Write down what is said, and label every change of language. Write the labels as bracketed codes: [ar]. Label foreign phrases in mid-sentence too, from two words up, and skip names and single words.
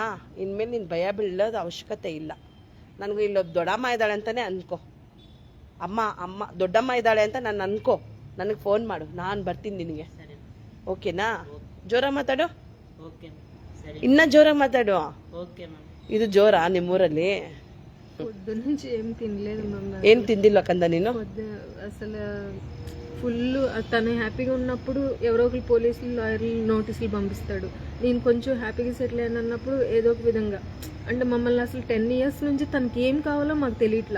[kn] ಇನ್ಮೇಲೆ ನೀನು ಭಯ ಬೀಳೋದು ಅವಶ್ಯಕತೆ ಇಲ್ಲ. ನನಗೂ ಇಲ್ಲೊಬ್ಬ ದೊಡ್ಡಮ್ಮ ಇದ್ದಾಳೆ ಅಂತಲೇ ಅನ್ಕೋ, ಅಮ್ಮ ದೊಡ್ಡಮ್ಮ ಇದ್ದಾಳೆ ಅಂತ ನಾನು ಅನ್ಕೋ, ನನಗೆ ಫೋನ್ ಮಾಡು, ನಾನು ಬರ್ತೀನಿ ನಿನಗೆ, ಓಕೆನಾ? ಜೋರಾಗಿ ಮಾತಾಡು, ಇನ್ನ ಜೋರಾಗಿ ಮಾತಾಡು. ಇದು ಜೋರಾ ನಿಮ್ಮೂರಲ್ಲಿ? [te] పొద్దు నుంచి ఏం తినలేదు మమ్మీ. ఏం తిందిల్లా కంద నేను? అసలు ఫుల్ తను హ్యాపీగా ఉన్నప్పుడు ఎవరో ఒకరు పోలీసులు, లాయర్లు నోటీసులు పంపిస్తాడు. నేను కొంచెం హ్యాపీగా సెటిల్ అయిన అన్నప్పుడు ఏదో ఒక విధంగా అంటే మమ్మల్ని అసలు 10 years నుంచి తనకి ఏం కావాలో మాకు తెలియట్లా.